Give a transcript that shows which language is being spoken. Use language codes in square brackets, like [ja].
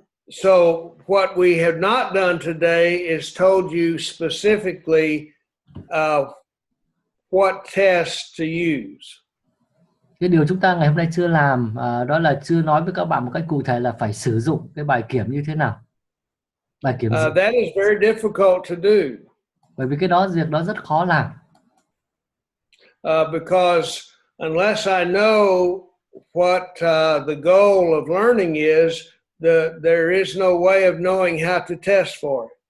[en] So what we have not done today is told you specifically what test to use. [vi] Cái điều chúng ta ngày hôm nay chưa làm đó là chưa nói với các bạn một cách cụ thể là phải sử dụng cái bài kiểm như thế nào. Bài kiểm [en] that is very difficult to do. [vi] Bởi vì việc đó rất khó làm. [en] Because unless I know what the goal of learning is, there is no way of knowing how to test for it.